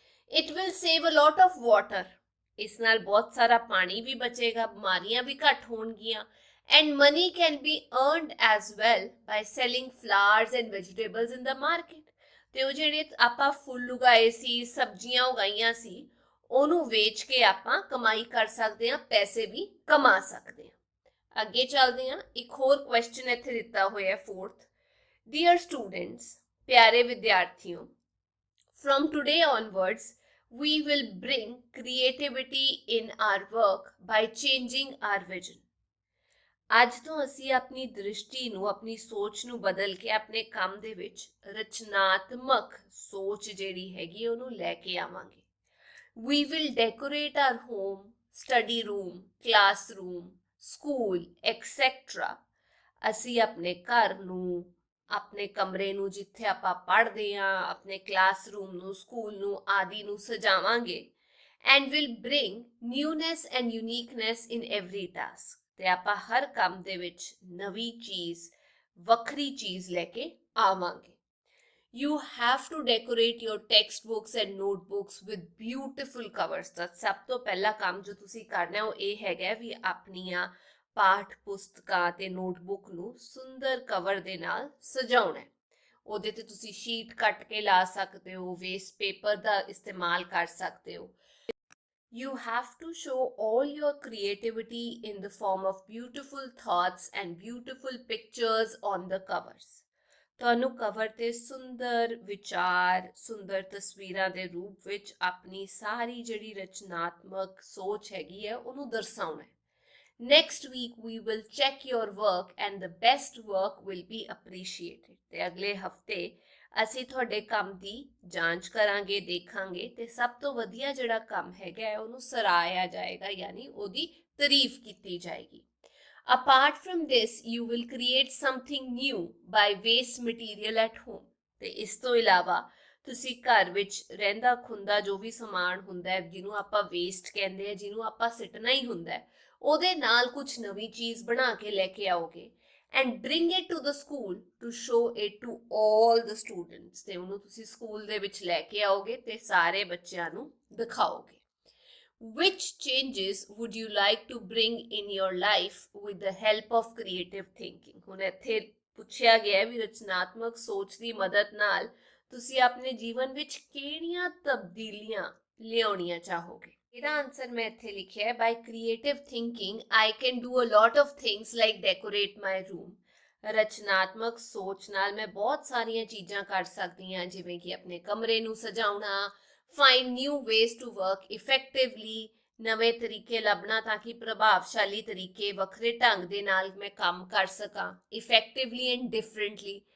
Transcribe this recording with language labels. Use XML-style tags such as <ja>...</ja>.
<en>it will save a lot of water,</en> <pa>ਇਸ ਨਾਲ ਬਹੁਤ ਸਾਰਾ ਪਾਣੀ ਵੀ ਬਚੇਗਾ, ਬਿਮਾਰੀਆਂ ਵੀ ਘੱਟ ਹੋਣਗੀਆਂ।</pa> <en>and money can be earned as well by selling flowers and vegetables in the market,</en> <pa>ਤੇ ਉਹ ਜਿਹੜੇ ਆਪਾਂ ਫੁੱਲ ਉਗਾਏ ਸੀ, ਸਬਜ਼ੀਆਂ ਉਗਾਈਆਂ ਸੀ, ਉਹਨੂੰ ਵੇਚ ਕੇ ਆਪਾਂ ਕਮਾਈ ਕਰ ਸਕਦੇ ਹਾਂ, ਪੈਸੇ ਵੀ ਕਮਾ ਸਕਦੇ ਹਾਂ। ਅੱਗੇ ਚੱਲਦੇ ਹਾਂ, ਇੱਕ ਹੋਰ ਕੁਐਸਚਨ ਇੱਥੇ ਦਿੱਤਾ ਹੋਇਆ 4th,</pa> <en>dear students,</en> <pa>ਪਿਆਰੇ ਵਿਦਿਆਰਥੀਓ,</pa> <en>from today onwards we will bring creativity in our work by changing our vision।</en> <pa>ਅੱਜ ਤੋਂ ਅਸੀਂ ਆਪਣੀ ਦ੍ਰਿਸ਼ਟੀ ਨੂੰ, ਆਪਣੀ ਸੋਚ ਨੂੰ ਬਦਲ ਕੇ ਆਪਣੇ ਕੰਮ ਦੇ ਵਿੱਚ ਰਚਨਾਤਮਕ ਸੋਚ ਜਿਹੜੀ ਹੈਗੀ ਉਹਨੂੰ ਲੈ ਕੇ ਆਵਾਂਗੇ।</pa> <en>We will decorate our home, study room, classroom, school, etc।</en> <pa>ਅਸੀਂ ਆਪਣੇ ਘਰ ਨੂੰ, ਆਪਣੇ ਕਮਰੇ ਨੂੰ ਜਿੱਥੇ ਆਪਾਂ ਪੜ੍ਹਦੇ ਹਾਂ, ਆਪਣੇ ਕਲਾਸਰੂਮ ਨੂੰ, ਸਕੂਲ ਨੂੰ ਆਦਿ ਨੂੰ ਸਜਾਵਾਂਗੇ।</pa> <en>and will bring newness and uniqueness in every task,</en> <pa>ਤੇ ਆਪਾਂ ਹਰ ਕੰਮ ਦੇ ਵਿੱਚ ਨਵੀਂ ਚੀਜ਼, ਵੱਖਰੀ ਚੀਜ਼ ਲੈ ਕੇ ਆਵਾਂਗੇ।</pa> <en>You have to decorate your textbooks and notebooks with beautiful covers।</en> <pa>ਤਾਂ ਸਭ ਤੋਂ ਪਹਿਲਾ ਕੰਮ ਜੋ ਤੁਸੀਂ ਕਰਨਾ ਉਹ ਇਹ ਹੈਗਾ ਵੀ ਆਪਣੀਆਂ ਪਾਠ ਪੁਸਤਕਾਂ ਤੇ ਨੋਟਬੁੱਕ ਨੂੰ ਸੁੰਦਰ ਕਵਰ ਦੇ ਨਾਲ ਸਜਾਉਣਾ ਹੈ। ਉਹਦੇ ਤੇ ਤੁਸੀਂ ਸ਼ੀਟ ਕੱਟ ਕੇ ਲਾ ਸਕਦੇ ਹੋ, ਵੇਸਟ ਪੇਪਰ ਦਾ ਇਸਤੇਮਾਲ ਕਰ ਸਕਦੇ ਹੋ।</pa> <en>You have to show all your creativity in the form of beautiful thoughts and beautiful pictures on the covers।</en> <pa>ਤੁਹਾਨੂੰ ਕਵਰ ਤੇ ਸੁੰਦਰ ਵਿਚਾਰ, ਸੁੰਦਰ ਤਸਵੀਰਾਂ ਦੇ ਰੂਪ ਵਿੱਚ ਆਪਣੀ ਸਾਰੀ ਜਿਹੜੀ ਰਚਨਾਤਮਕ ਸੋਚ ਹੈਗੀ ਹੈ ਉਹਨੂੰ ਦਰਸਾਉਣਾ ਹੈ।</pa> <en>Next week we will check your work and the best work will be appreciated।</en> <pa>ਤੇ ਅਗਲੇ ਹਫਤੇ ਅਸੀਂ ਤੁਹਾਡੇ ਕੰਮ ਦੀ ਜਾਂਚ ਕਰਾਂਗੇ, ਦੇਖਾਂਗੇ, ਤੇ ਸਭ ਤੋਂ ਵਧੀਆ ਜਿਹੜਾ ਕੰਮ ਹੈਗਾ ਉਹਨੂੰ ਸਰਾਹਿਆ ਜਾਏਗਾ, ਯਾਨੀ ਉਹਦੀ ਤਾਰੀਫ ਕੀਤੀ ਜਾਏਗੀ।</pa> <en>Apart from this, you will create something new by waste material at home.</en> <pa>ਤੇ ਇਸ ਤੋਂ ਇਲਾਵਾ ਤੁਸੀਂ ਘਰ ਵਿੱਚ ਰਹਿੰਦਾ ਖੁੰਦਾ ਜੋ ਵੀ ਸਮਾਨ ਹੁੰਦਾ ਹੈ, ਜਿਹਨੂੰ ਆਪਾਂ ਵੇਸਟ ਕਹਿੰਦੇ ਆ, ਜਿਹਨੂੰ ਆਪਾਂ ਸਿੱਟਣਾ ਹੀ ਹੁੰਦਾ ਹੈ, ਉਹਦੇ ਨਾਲ ਕੁਝ ਨਵੀਂ ਚੀਜ਼ ਬਣਾ ਕੇ ਲੈ ਕੇ ਆਓਗੇ</pa> <en>and bring it to the school to show it to all the students.</en> <pa>ਤੇ ਉਹਨੂੰ ਤੁਸੀਂ ਸਕੂਲ ਦੇ ਵਿੱਚ ਲੈ ਕੇ ਆਓਗੇ ਤੇ ਸਾਰੇ ਬੱਚਿਆਂ ਨੂੰ ਦਿਖਾਓਗੇ.</pa> <en>Which changes would you like to bring in your life with the help of creative thinking?</en> <pa>ਹੁਣ ਇੱਥੇ ਪੁੱਛਿਆ ਗਿਆ ਹੈ ਵੀ ਰਚਨਾਤਮਕ ਸੋਚ ਦੀ ਮਦਦ ਨਾਲ ਤੁਸੀਂ ਆਪਣੇ ਜੀਵਨ ਵਿੱਚ ਕਿਹੜੀਆਂ ਤਬਦੀਲੀਆਂ ਲਿਆਉਣੀਆਂ ਚਾਹੋਗੇ? ਇਹਦਾ ਆਨਸਰ ਮੈਂ ਇੱਥੇ ਲਿਖਿਆ ਹੈ,</pa> <en>by creative thinking I can do a lot of things like decorate my room.</en> <pa>ਰਚਨਾਤਮਕ ਸੋਚ ਨਾਲ ਮੈਂ ਬਹੁਤ ਸਾਰੀਆਂ ਚੀਜ਼ਾਂ ਕਰ ਸਕਦੀ ਹਾਂ, ਜਿਵੇਂ ਕਿ ਆਪਣੇ ਕਮਰੇ ਨੂੰ ਸਜਾਉਣਾ,</pa> <en>find new ways to work effectively,</en> <pa>ਨਵੇਂ ਤਰੀਕੇ ਲੱਭਣਾ ਤਾਂ ਕਿ ਪ੍ਰਭਾਵਸ਼ਾਲੀ ਤਰੀਕੇ ਵੱਖਰੇ ਢੰਗ ਦੇ ਨਾਲ ਮੈਂ ਕੰਮ ਕਰ ਸਕਾਂ,</pa> <en>effectively and differently,</en>